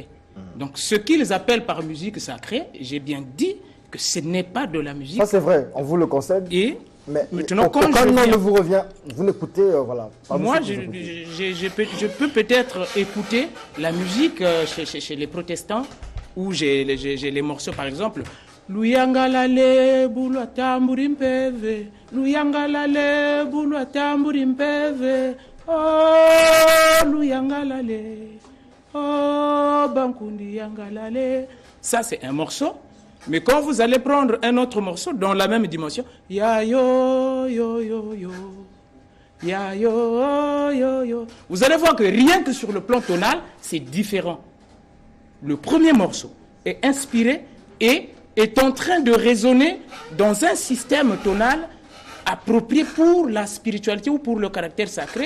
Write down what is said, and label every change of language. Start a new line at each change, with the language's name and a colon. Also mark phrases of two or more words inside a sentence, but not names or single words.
French: Donc, ce qu'ils appellent par musique sacrée, j'ai bien dit que ce n'est pas de la musique. Ça, c'est vrai, on vous le concède. Et mais maintenant, quand le nom vous revient, vous l'écoutez, voilà. Moi, je peux peut-être écouter la musique chez les protestants, où j'ai les morceaux, par exemple.
Kongo: Luyangalale bulwa tamburi mpeve, luyangalale bulwa tamburi mpeve, oh luyangalale, oh bankundi yangalale.
French: Ça, c'est un morceau. Mais quand vous allez prendre un autre morceau dans la même dimension, ya yo yo yo yo, ya yo yo yo, vous allez voir que rien que sur le plan tonal, c'est différent. Le premier morceau est inspiré et est en train de résonner dans un système tonal approprié pour la spiritualité ou pour le caractère sacré.